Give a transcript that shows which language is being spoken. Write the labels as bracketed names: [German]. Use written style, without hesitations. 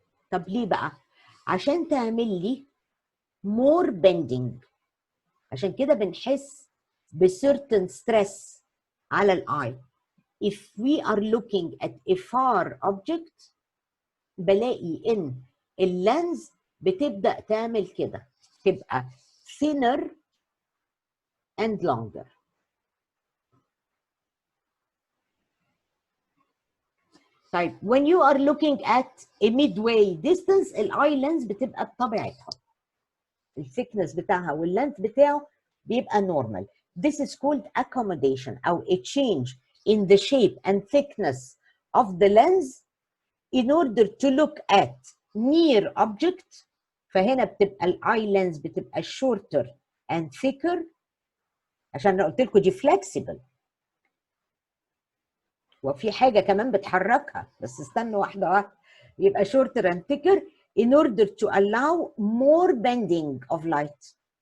[Arabic] طب ليه بقى؟ عشان تعمل لي [English] more bending. [Arabic] عشان كده بنحس بcertain stress على الاي. [English] If we are looking at a far object [Arabic] بلاقي ان اللينز بتبدأ تعمل كده، تبقى [English] thinner and longer. [Arabic] طيب [English] when you are looking at a midway distance [Arabic] الاي لينز بتبقى بطبيعتها الثيكنس بتاعها واللينث بتاعه بيبقى normal. [English] This is called accommodation أو a change in the shape and thickness of the lens in order to look at near object. [Arabic] فهنا بتبقى الاي لينز بتبقى [English] shorter and thicker [Arabic] عشان انا قلت لكم دي flexible، وفي حاجه كمان بتحركها، بس استنوا واحده واحده. [English] يبقى shorter and thicker in order to allow more bending of light.